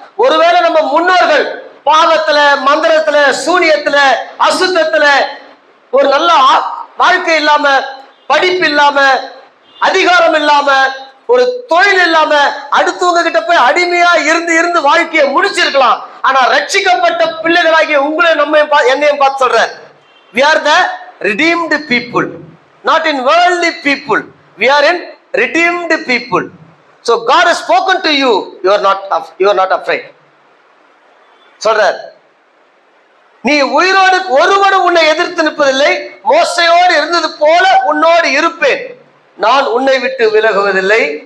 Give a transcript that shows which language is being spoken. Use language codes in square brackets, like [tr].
[ta] ஒருவேளை நம்ம முன்னோர்கள் பாவத்துல, மந்திரத்துல, சூனியத்துல, அசுத்தத்துல ஒரு நல்ல வாழ்க்கை இல்லாம படிப்பு இல்லாம, அதிகாரம் இல்லாம, ஒரு தொழில் இல்லாம அடுத்தவங்க கிட்ட போய் அடிமையா இருந்து இருந்து வாழ்க்கையை முடிச்சிருக்கலாம். ஆனா ரட்சிக்கப்பட்ட பிள்ளைகளாகிய உங்களை நம்ம என்னையும் பார்த்து சொல்ற, [en] we are the redeemed people, not in worldly people, we are in redeemed people. So God has spoken to you, you are not afraid. [ta] சொல்றார், நீ உயிரோடு ஒருவனும் உன்னை எதிர்த்து நிற்பதில்லை, மோசையோடு இருந்தது போல உன்னோடு இருப்பேன், நான் உன்னை விட்டு விலகுவதில்லை.